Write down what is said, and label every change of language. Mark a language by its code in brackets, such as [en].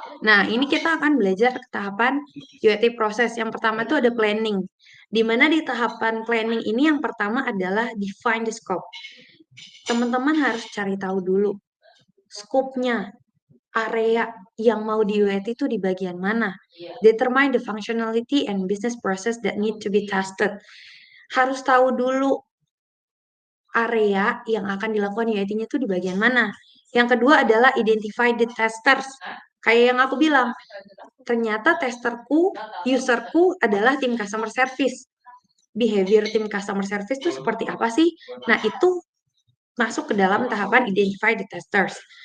[id] Nah, ini kita akan belajar tahapan UAT proses. Yang pertama itu ada planning. Di mana di tahapan planning ini yang pertama adalah [en] define the scope. [id] Teman-teman harus cari tahu dulu scope-nya, area yang mau di UAT itu di bagian mana. [en] Determine the functionality and business process that need to be tested. [id] Harus tahu dulu area yang akan dilakukan UAT-nya itu di bagian mana. Yang kedua adalah [en] identify the testers. [id] Kayak yang aku bilang, ternyata userku adalah tim customer service. Behavior tim customer service itu seperti apa sih? Nah, itu masuk ke dalam tahapan [en] identify the testers.